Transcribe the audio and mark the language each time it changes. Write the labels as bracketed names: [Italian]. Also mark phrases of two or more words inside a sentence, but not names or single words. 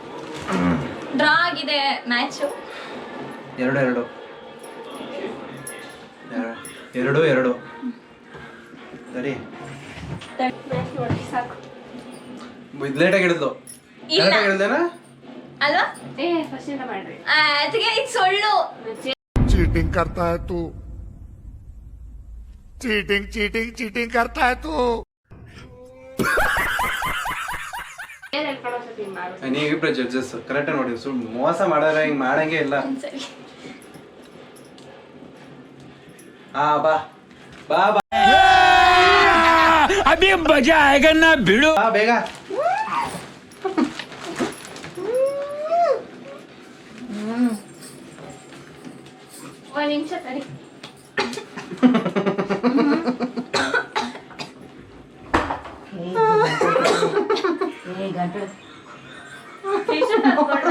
[Kannada] ಡ್ರಾ ಆಗಿದೆ ಮ್ಯಾಚು. 2-2. 2 ಸರಿ ನೋಡಿ ಸಾಕು ಇದು ಲೇಟಾಗಿ ಹಿಡಿದ್ಲು ಇಲ್ಲ. ಕರೆಕ್ಟಾಗಿ ಹಿಡ್ದೇನಾ ಅಲ್ವಾ ಫಸ್ಟ್ ಇಂದ ಮಾಡ್ರಿ ಅದಕ್ಕೆ ಇದು ಸುಳ್ಳು. [Hindi] चीटिंग करता है तू चीटिंग चीटिंग चीटिंग करता है तू [Kannada] ಏನ್ ಹೇಳ್ಕೊಳೋ ಸತಿ ಮಾಡು ನೀವಿಬ್ರು ಜಡ್ಜಸ್ ಕರೆಕ್ಟಾಗಿ ನೋಡಿ ಮೋಸ ಮಾಡಾರ ಹಿಂಗ್ ಮಾಡಂಗೆ ಇಲ್ಲ ಸರಿ ಬಾ ಬಾ ಬಾ [Hindi] अभी मजा आएगा ना भिड़ो [Kannada] ಬಾ ಬೇಗ ಒಂದ್ ನಿಮಿಷ ತಡಿ ಟಿಶ್ಯೂ ತಂದ್ಕೊಡ್ಲಾ?